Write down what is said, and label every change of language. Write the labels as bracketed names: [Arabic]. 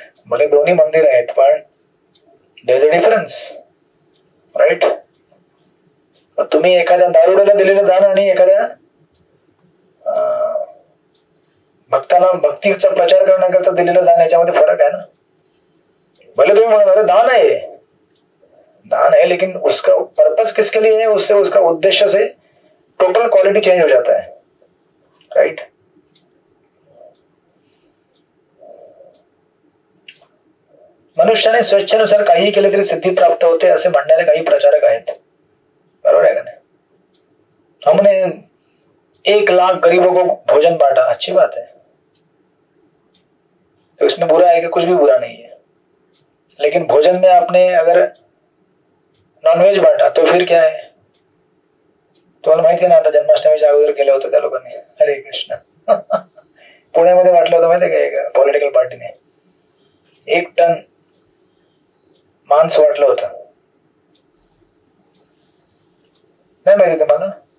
[Marathi] भले दोन्ही मंदिर आहेत, पण [English] There is a difference. [Marathi] Right. तुम्ही एखाद्या दारुड्याला दिलेलं दान आणि एखाद्या भक्ताला भक्तीचा प्रचार करण्याकरता दिलेलं दान याच्यामध्ये फरक है ना. भले तुम्ही म्हणाल [Hindi] अरे दान है लेकिन उसका पर्पस किसके लिए है, उससे उसका उद्देश्य से टोटल क्वालिटी चेंज हो जाता है. [English] Right. [Marathi] मनुष्याने स्वेच्छेनुसार काहीही केले तरी सिद्धी प्राप्त होते असे म्हणणारे काही प्रचारक आहेत. बरोबर है का नहीं. [Hindi] हमने 1 लाख गरीबों को भोजन बांटा, अच्छी बात है, तो इसमें बुरा है कि कुछ भी बुरा नहीं है. लेकिन भोजन में आपने अगर नॉनव्हेज बांटा तो फिर क्या है. [Marathi] तुम्हाला माहिती आहे ना, आता जन्माष्टमीच्या अगोदर केलं होतं त्या लोकांनी. हरे कृष्ण. पुण्यामध्ये वाटलं होतं माहिती आहे का, पॉलिटिकल पार्टीने 1 टन मांस वाटलं होतं. नाही माहिती तुम्हाला.